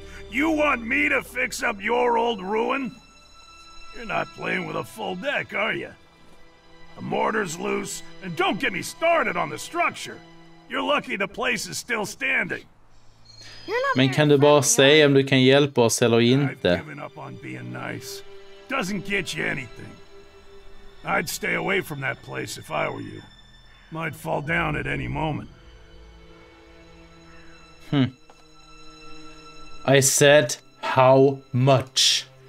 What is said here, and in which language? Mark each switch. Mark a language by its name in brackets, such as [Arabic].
[English] You want me to fix up your old ruin? You're not playing with a full deck, are you? The mortar's loose, and don't get me started on the structure. You're lucky the place is still standing. [Swedish] Men kan du bara säga om du kan hjälpa oss eller inte? [English] I've given up on being nice. Doesn't get you anything. I'd stay away from that place if I were you. Might fall down at any moment. I said how much?